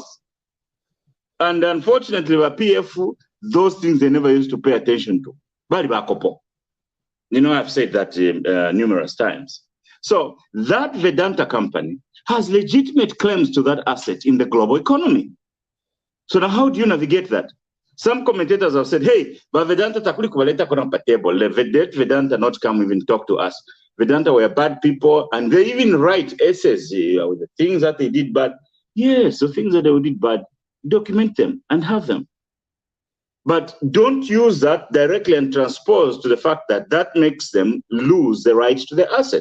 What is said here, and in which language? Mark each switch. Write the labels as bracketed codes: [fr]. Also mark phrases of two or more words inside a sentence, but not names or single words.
[en] And unfortunately, the PF, those things they never used to pay attention to. You know, I've said that numerous times. So that Vedanta company has legitimate claims to that asset in the global economy. So now how do you navigate that? Some commentators have said, hey, but Vedanta [bem] takuli kubaleta kona pa [en] table. Let Vedanta not come even talk to us. Vedanta were bad people, and they even write essays with the things that they did bad. Yes, the things that they did bad, document them and have them. But don't use that directly and transpose to the fact that that makes them lose the right to the asset.